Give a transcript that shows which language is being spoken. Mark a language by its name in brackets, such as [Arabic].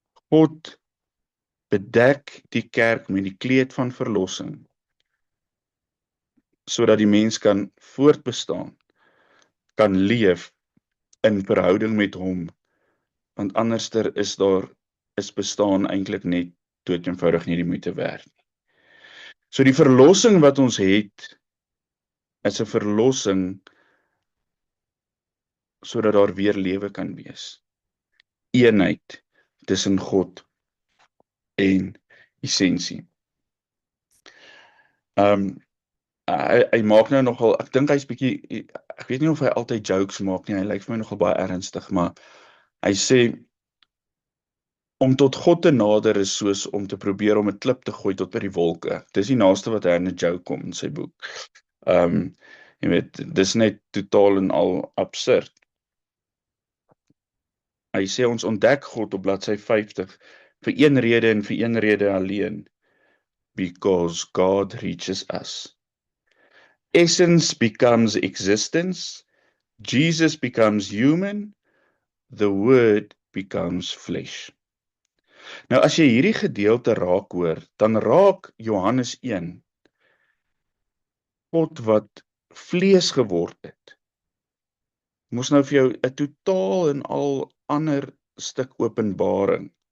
[Afrikaans] God bedek die kerk met die kleed van verlossing, sodat die mens kan voortbestaan, kan leef in verhouding met hom, want anderster is bestaan eintlik net dood eenvoudig nie die moeite werd nie. So die verlossing wat ons het, is 'n verlossing sodat daar weer lewe kan wees. Eenheid tussen God en essensie. Hy maak nou nogal, ek dink hy's bietjie, ek weet nie of hy altyd jokes maak nie, hy lyk vir my nogal baie ernstig, maar hy sê, om tot God te nader is soos om te probeer om 'n klip te gooi tot by die wolke. Dis die naaste wat hy in 'n joke kom in sy boek. Jy weet, dis net totaal en al absurd. Hy sê ons ontdek God op bladsy 50 vir een rede en vir een rede alleen, [English] because God reaches us. Essence becomes existence, Jesus becomes human, the word becomes flesh. [Afrikaans] Nou as jy hierdie gedeelte raak hoor, dan raak Johannes 1, God wat vlees geword het, moes nou vir jou 'n totaal en al ander stuk openbaring.